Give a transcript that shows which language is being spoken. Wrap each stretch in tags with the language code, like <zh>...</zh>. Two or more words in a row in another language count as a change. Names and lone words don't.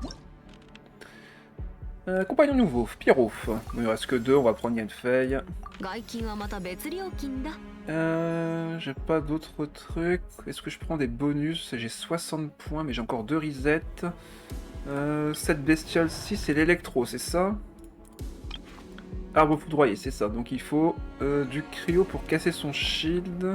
<fr>Compagnon nouveau, Pyro. Il ne reste que 2, on va prendre Yanfei.</fr> <ja>外勤はまた別料金だ</ja> <fr>J'ai pas d'autres trucs. Est-ce que je prends des bonus? J'ai 60 points, mais j'ai encore 2 resets. Cette bestiole 6, c'est l'électro, c'est ça? Arbre foudroyé, c'est ça. Donc il faut du cryo pour casser son shield.</fr>